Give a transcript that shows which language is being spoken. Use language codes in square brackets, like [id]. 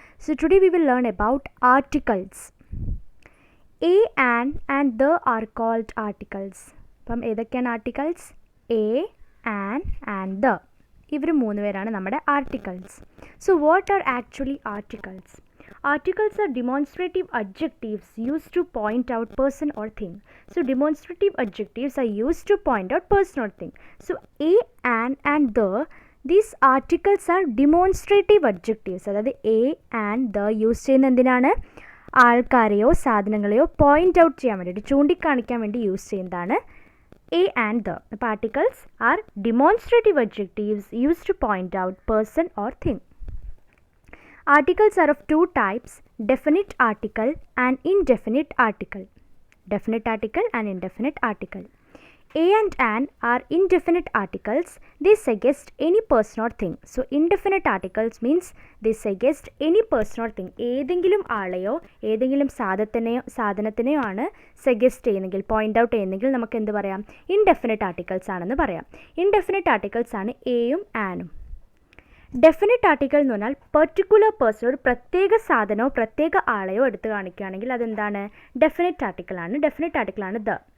[en] So today we will learn about articles. A, and the are called articles. [ml] അപ്പം ഏതൊക്കെയാണ് [en] articles? A, and the. [ml] ഇവർ മൂന്ന് പേരാണ് നമ്മുടെ articles. [en] So what are actually articles? Articles are demonstrative adjectives used to point out person or thing. So demonstrative adjectives are used to point out person or thing. So a, and the, these articles are demonstrative adjectives. [ml] അതായത് a and the use ചെയ്യുന്ന എന്തിനാണ്? ആൾക്കാരെയോ സാധനങ്ങളെയോ point out ചെയ്യാൻ വേണ്ടിയിട്ട് ചൂണ്ടിക്കാണിക്കാൻ വേണ്ടി use ചെയ്യുന്നതാണ് a and the. [en] അപ്പോൾ articles are demonstrative adjectives used to point out person or thing. Articles are of two types, definite article and indefinite article. Definite article and indefinite article. A and an are indefinite articles. They suggest any person or thing. So indefinite articles means they suggest any person or thing. [ml] ഏതെങ്കിലും ആളെയോ ഏതെങ്കിലും സാധനത്തിനെയോ ആണ് suggest ചെയ്യുന്നെങ്കിൽ point out ചെയ്യുന്നെങ്കിൽ നമുക്ക് എന്ത് പറയാം? Indefinite articles ആണെന്ന് പറയാം. ഇൻഡെഫിനിറ്റ് ആർട്ടിക്കിൾസ് ആണ് എയും ആനും. ഡെഫിനിറ്റ് ആർട്ടിക്കിൾ എന്ന് പറഞ്ഞാൽ പെർട്ടിക്കുലർ പേഴ്സൺ, ഒരു പ്രത്യേക സാധനമോ പ്രത്യേക ആളെയോ എടുത്ത് കാണിക്കുകയാണെങ്കിൽ അതെന്താണ്? ഡെഫിനിറ്റ് ആർട്ടിക്കിളാണ്. Definite ആർട്ടിക്കിളാണ് the.